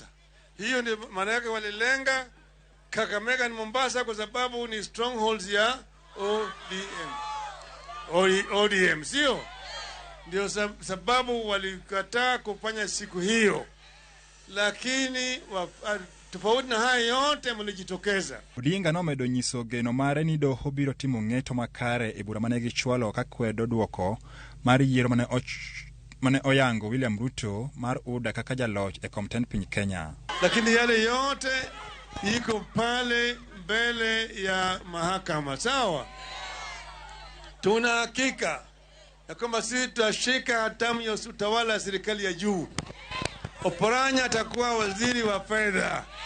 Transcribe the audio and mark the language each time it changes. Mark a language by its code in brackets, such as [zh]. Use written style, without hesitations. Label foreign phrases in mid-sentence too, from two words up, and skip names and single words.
[sw] Hiyo ndio maana yake, walilenga Kakamega na Mombasa kwa sababu ni strongholds ya ODM, sio? Ndio sababu walikataa kufanya siku hiyo. Lakini tofauti na haya yote mlijitokeza. [luo] Odinga no medo nyiso geno mare ni doho biro timo ng'eto makare e bura mane gichwalo ka kwedo duoko mar yiero mane oyango William Ruto mar UDA kaka jaloch e komten piny Kenya. [sw] Lakini yale yote iko pale mbele ya mahakama, sawa? Tuna hakika ya kwamba sisi tutashika hatamu ya utawala wa serikali ya juu. Oparanya atakuwa waziri wa fedha.